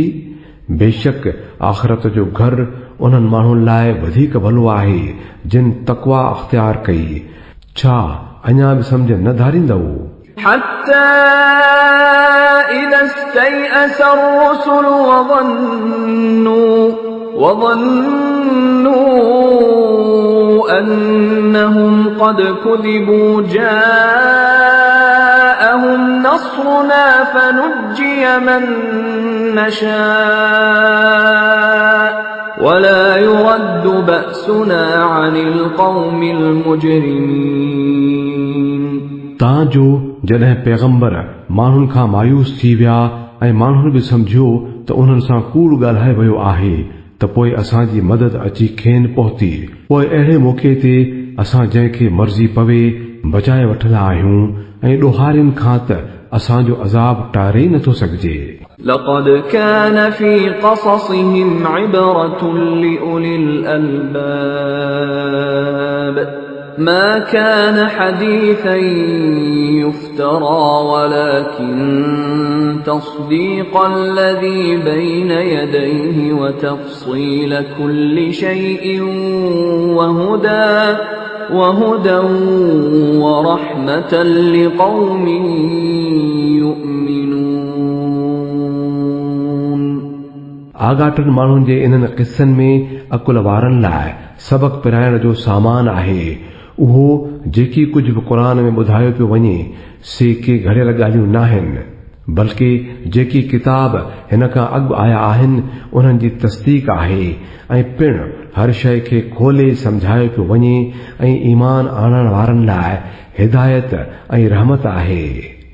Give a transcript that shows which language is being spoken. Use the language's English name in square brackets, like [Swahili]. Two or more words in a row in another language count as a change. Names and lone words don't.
[Sindhi] बेशक आख़िरत जो घर उन्हनि माण्हुनि लाइ वधीक भलो आहे जिन तक़वा अख़्तियार कई। छा अञा बि सम्झ न धारींदव? [Arabic] حتى إذا استيأس الرسل وظنوا أنهم قد كذبوا جاءهم نصرنا فنجي من نشاء ولا يرد بأسنا عن القوم المجرمين। [Sindhi] ताजो जॾहिं पैगंबर माण्हुनि खां मायूस थी विया ऐं माण्हुनि बि सम्झियो त उन्हनि सां कूड़ ॻाल्हाए वियो आहे त पोइ असांजी मदद अची खेनि पहुती। पोइ अहिड़े मौक़े ते असां जंहिंखे मर्ज़ी पवे बचाए वठंदा आहियूं ऐं ॾोहारियुनि खां त असांजो अज़ाब टारे ई नथो सघिजे। [Arabic] لقد كان في قصصهم عبرة لأولي الألباب ما كان حديثا يفترى ولكن تصديق الذي بين يديه وتفصيل كل شيء وهدى ورحمة لقوم يؤمنون। [Sindhi] आगाटनि माण्हुनि जे इन्हनि क़िस्सनि में अकुल वारनि लाइ सबक़ पिराइण जो सामान आहे। उहो जेकी कुझु बि क़ुर में ॿुधायो पियो वञे से के घड़ियल ॻाल्हियूं न आहिनि, बल्कि जेकी किताब हिन खां अॻु आया आहिनि उन्हनि जी तस्दीक आहे ऐं पिणु हर शइ खे खोले सम्झायो पियो वञे ऐं ईमान आणण वारनि लाइ हिदायत ऐं रहमत आहे।